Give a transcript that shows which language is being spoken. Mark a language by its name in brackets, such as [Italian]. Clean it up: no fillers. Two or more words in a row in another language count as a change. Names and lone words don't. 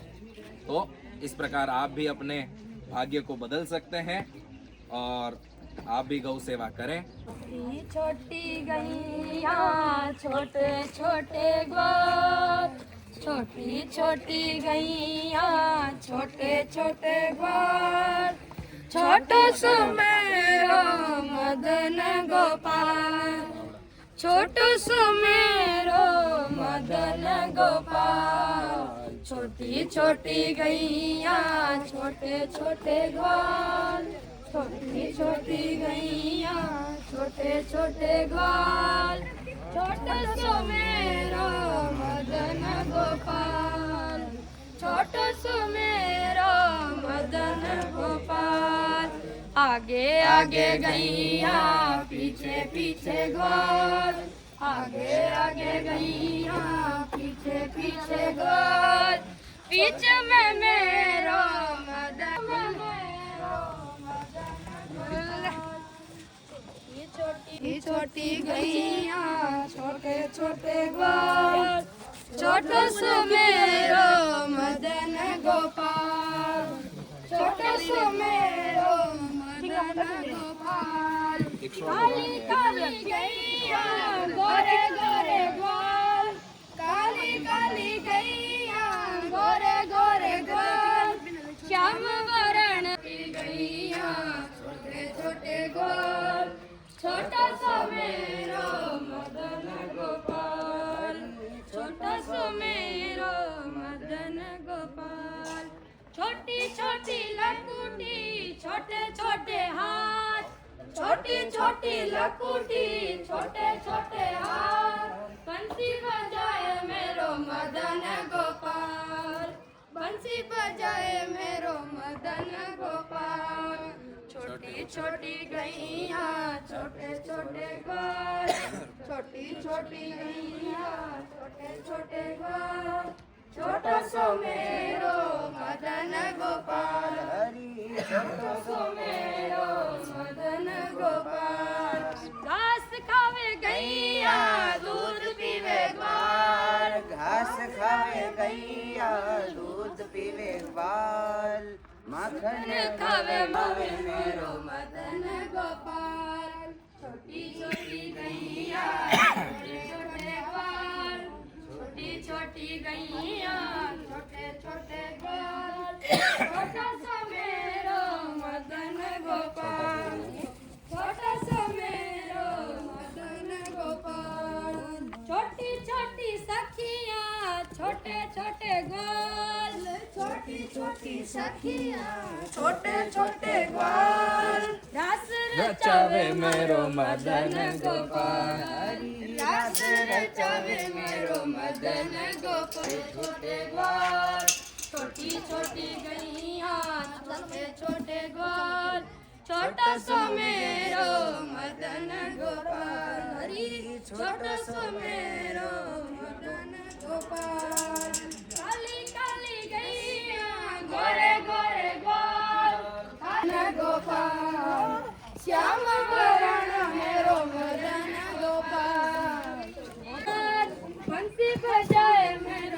[Hindi] तो इस प्रकार आप भी अपने भाग्य को बदल सकते हैं और आप भी गौ सेवा करें। [Braj] छोटी छोटी गैया छोटे छोटे ग्वाल, छोटी छोटी गैया छोटे छोटे ग्वाल, छोटो सो मेरो मदन गोपाल, छोटो सो मेरो मदन गोपाल। छोटी छोटी गैया छोटे छोटे ग्वाल, छोटी छोटी गैया छोटे छोटे ग्वाल, छोटो सो मेरो मदन गोपाल, छोटो सो मेरो मदन गोपाल। आगे आगे गैया पीछे पीछे ग्वाल, आगे आगे गैया पीछे पीछे ग्वाल, बीच में मेरो मदन छोटी छोटी गैया छोटे छोटे ग्वाल, छोटो सो मेरो मदन गोपाल, छोटो सो मेरो मदन गोपाल। काली काली गैया गोरे गोरे ग्वाल, काली काली गैया गोरे गोरे ग्वाल, श्याम वरण की गैया छोटे छोटे ग्वाल, छोटा सा मेरो मदन गोपाल, छोटा सा मेरो मदन गोपाल। छोटी छोटी लकुटी छोटे छोटे हाथ, छोटी छोटी लकुटी छोटे छोटे हाथ, बंसी बजाए मेरो मदन गोपाल, बंसी बजाए मेरो मदन गोपाल। छोटी छोटी गैया छोटे छोटे ग्वाल, छोटी छोटी गैया छोटे छोटे ग्वाल, छोटो सो मेरो मदन गोपाल, छोटो सो मेरो मदन गोपाल। घास खावे गैया दूध पीवे ग्वाल, घास खावे गैया दूध पीवे ग्वाल, माखन खावे मावे मेरो मदन गोपाल। छोटी छोटी गैया छोटे छोटे ग्वाल, छोटी छोटी गैया छोटे छोटे ग्वाल, छोटा सा मेरो मदन गोपाल, छोटा सा मेरो मदन गोपाल। छोटी छोटी सखिया छोटे छोटे ग्वाल, छोटी छोटी सखिया छोटे छोटे ग्वाल, रस रचावे मेरो मदन गोपाल, रस रचावे मेरो मदन गोपाल। छोटे ग्वाल छोटी छोटी गैया छोटे छोटे ग्वाल, छोटा सा मेरो मदन गोपाल, हरी छोटा सा मेरो मदन गोपाल। काली काली गैया गोरे गोरे ग्वाल, गोपाल श्याम वरण मेरो मदन गोपाल बंसी बजाए मेरो